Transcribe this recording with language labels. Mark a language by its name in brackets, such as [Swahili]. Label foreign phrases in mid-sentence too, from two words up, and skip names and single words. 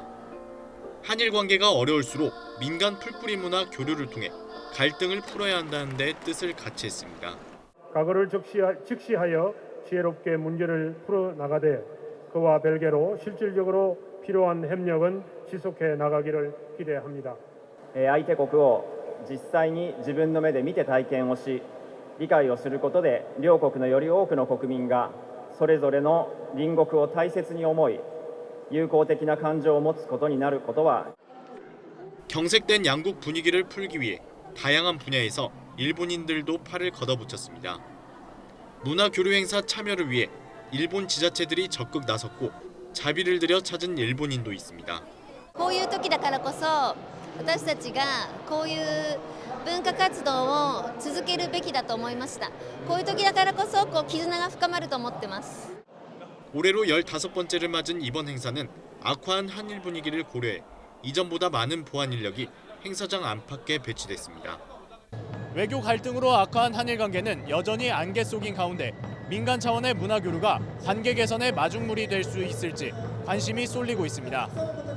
[Korean] 한일 관계가 어려울수록 민간 풀뿌리 문화 교류를 통해 갈등을 풀어야 한다는 데 뜻을 같이 했습니다. 과거를 직시하여 지혜롭게 문제를 풀어나가되 그와 별개로 실질적으로 필요한 협력은 지속해 나가기를 기대합니다. [Japanese] 相手国を実際に自分の目で見て体験をし、理解をすることで両国のより多くの国民がそれぞれの隣国を大切に思い、友好的な感情を持つことになることは [Korean] 경색된 양국 분위기를 풀기 위해 다양한 분야에서 일본인들도 팔을 걷어붙였습니다. 문화교류 행사 참여를 위해 일본 지자체들이 적극 나섰고 자비를 들여 찾은 일본인도 있습니다. [Japanese] こういう時だからこそ私たちがこういう文化活動を続けるべきだと思いました。こういう時だからこそ絆が深まると思ってます。 [Korean] 올해로 15번째를 맞은 이번 행사는 악화한 한일 분위기를 고려해 이전보다 많은 보안 인력이 행사장 안팎에 배치됐습니다. 외교 갈등으로 악화한 한일 관계는 여전히 안개 속인 가운데 민간 차원의 문화 교류가 관계 개선의 마중물이 될 수 있을지 관심이 쏠리고 있습니다.